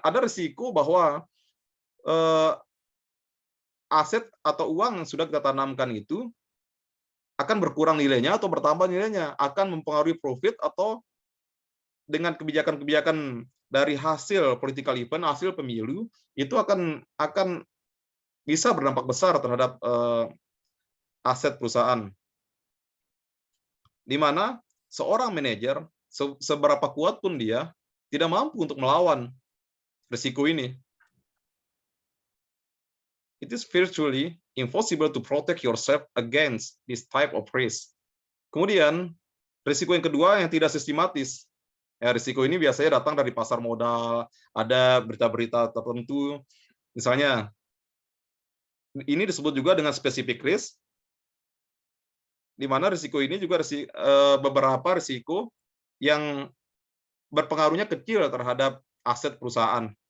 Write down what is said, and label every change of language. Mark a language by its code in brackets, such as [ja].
[id] Ada risiko bahwa aset atau uang yang sudah kita tanamkan itu akan berkurang nilainya atau bertambah nilainya, akan mempengaruhi profit atau dengan kebijakan-kebijakan dari hasil political event, hasil pemilu, itu akan bisa berdampak besar terhadap aset perusahaan. Di mana seorang manajer, seberapa kuat pun dia, tidak mampu untuk melawan risiko ini. [en] It is virtually impossible to protect yourself against this type of risk. [id] Kemudian, risiko yang kedua yang tidak sistematis. Ya, risiko ini biasanya datang dari pasar modal, ada berita-berita tertentu. Misalnya, ini disebut juga dengan specific risk, di mana risiko ini juga beberapa risiko yang berpengaruhnya kecil terhadap aset perusahaan.